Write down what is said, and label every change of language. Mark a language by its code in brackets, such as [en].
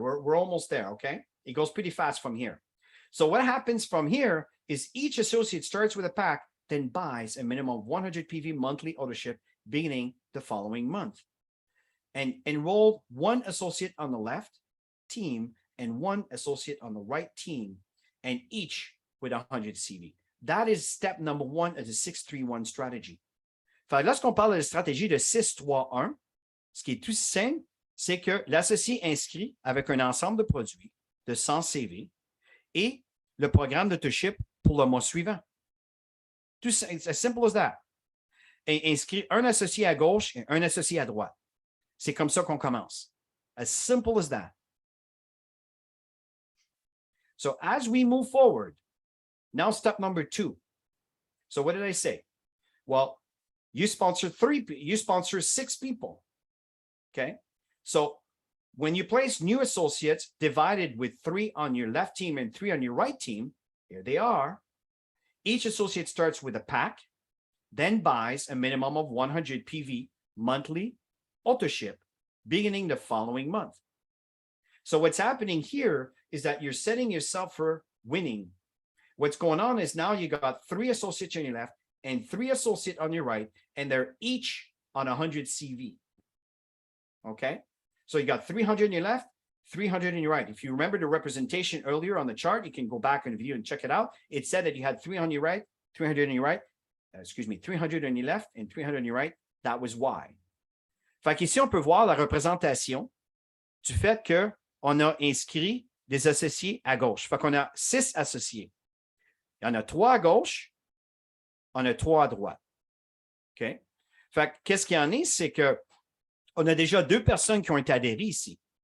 [en] We're almost there, okay? It goes pretty fast from here. So what happens from here is each associate starts with a pack, then buys a minimum of 100 PV monthly ownership beginning the following month. And enroll 1 associate on the left team and 1 associate on the right team, and each with 100 CV. That is step number 1 of the 631 strategy. [fr] Fait, lorsqu'on parle de la stratégie de 631, ce qui est tout simple, c'est que l'associé inscrit avec un ensemble de produits de 100 CV et le programme d'autoship pour le mois suivant. Tout simple, [en] as simple as that. [fr] Et inscrit un associé à gauche et un associé à droite. C'est comme ça qu'on commence. [en] As simple as that. So as we move forward, now step number 2. So what did I say? Well, you sponsor 6 people. Okay. So when you place new associates divided with 3 on your left team and 3 on your right team, here they are. Each associate starts with a pack, then buys a minimum of 100 PV monthly auto-ship beginning the following month. So what's happening here is that you're setting yourself for winning. What's going on is now you got 3 associates on your left and 3 associates on your right, and they're each on 100 CV. Okay, so you got 300 on your left, 300 on your right. If you remember the representation earlier on the chart, you can go back and view and check it out. It said that you had 300 on your right, 300 on your right, 300 on your left and 300 on your right. That was why. [fr] Fait qu'ici, on peut voir la représentation du fait qu'on a inscrit des associés à gauche. Fait qu'on a 6 associés. Il y en a 3 à gauche, on a 3 à droite. OK? Fait qu'est-ce qu'il y en a, c'est que on a déjà 2 personnes qui ont été adhérées ici.